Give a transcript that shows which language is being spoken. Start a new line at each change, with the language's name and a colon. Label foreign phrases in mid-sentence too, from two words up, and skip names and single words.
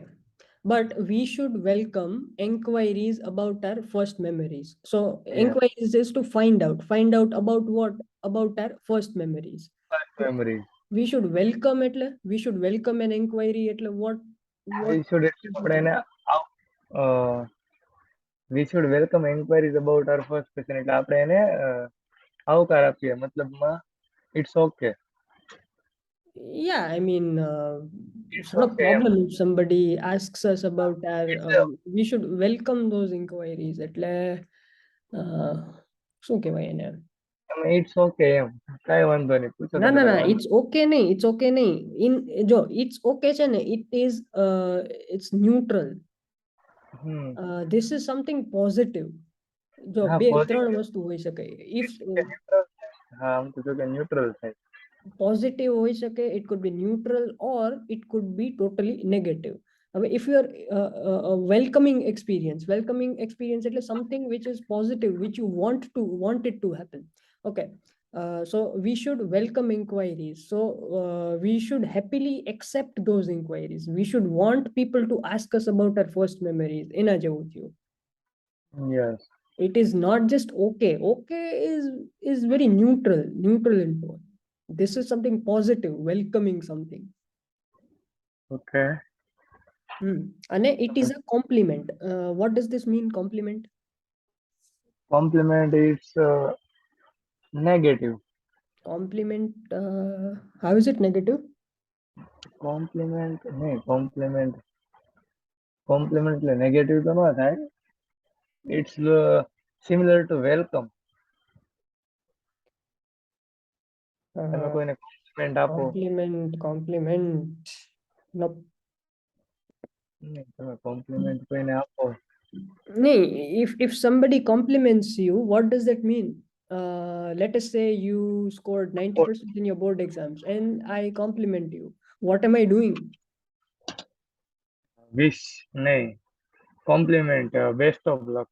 English: But we should welcome inquiries about our first memories. So Yeah, inquiries is to find out about what? About our first memories. first memories. We should welcome an inquiry એટલે what We should
Gujarati: એટલે આપણે એને
English: uh, we should welcome inquiries about our first person.
Gujarati: એટલે આપણે એને આવકાર આપીએ. મતલબમાં
English: it's okay. yeah, I mean, It's it's not a okay. problem if somebody asks us about our It's a, we should welcome those inquiries એટલે
Gujarati: શું કહેવાય એને?
English: it's okay
Gujarati: એમ. કાંઈ વાંધો નહીં. પૂછો ના તમે ના કાંઈ ના, વાંધો.
English: It's okay નહીં. ઇન જો It's okay
Gujarati: છે ને,
English: It's neutral. હમ. This is something positive. જો
Gujarati: હા, બે ત્રણ
English: positive.
Gujarati: વસ્તુ હોઈ શકે. ઇફ હા, આમ તો જો કે ન્યુટ્રલ થાય. પોઝિટિવ હોઈ શકે,
English: It could be neutral, or it could be totally negative. હવે If you are welcoming experience એટલે something which is positive, which you want it to happen. ઓકે, so we should welcome inquiries. So we should happily accept those inquiries. We should want people to ask us about our first memories.
Gujarati: એના જેવું થયું.
English: Yes. It is not just okay. Okay is very neutral in tone. This is something positive, welcoming something. Okay. And it is a compliment. What does this mean, compliment? Compliment is negative. Compliment, how is it negative?
Gujarati: Compliment નહીં, compliment એટલે negative તો ન થાય.
English: It's similar to welcome.
Gujarati: તમે કોઈને compliment આપો.
English: Compliment. No.
Gujarati: નહીં, તમે compliment કોઈને આપો.
English: No, if somebody compliments you, what does that mean? Let us say you scored 90% in your board exams and I compliment you. What am I doing?
Gujarati: Wish નહીં,
English: compliment, best of luck